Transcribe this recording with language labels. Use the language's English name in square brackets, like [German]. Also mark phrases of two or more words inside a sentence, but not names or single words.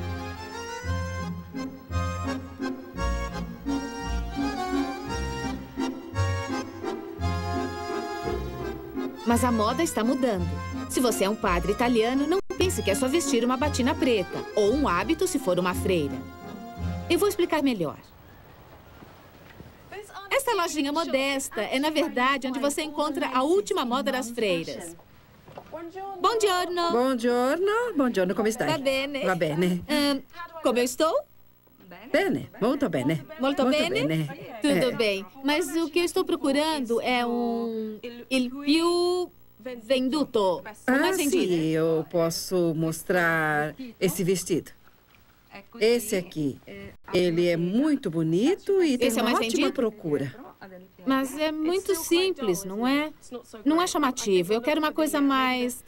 [Portuguese] Mas a moda está mudando. Se você é um padre italiano, não pense que é só vestir uma batina preta, ou um hábito se for uma freira. Eu vou explicar melhor. Esta lojinha modesta é, na verdade, onde você encontra a última moda das freiras. [Italian] Buongiorno. Buongiorno. Buongiorno, come stai? Va bene. Va bene. [Portuguese] Como eu estou? [Italian] Bene, molto bene. Molto bene? [Portuguese] Tudo bem. Mas o que eu estou procurando é [Italian] il più venduto. [Portuguese] O mais vendido. Sim, eu posso mostrar esse vestido. Esse aqui. Ele é muito bonito e tem Esse é uma mais ótima vendido? procura. Mas é muito simples, não é? Não é chamativo. Eu quero uma coisa mais...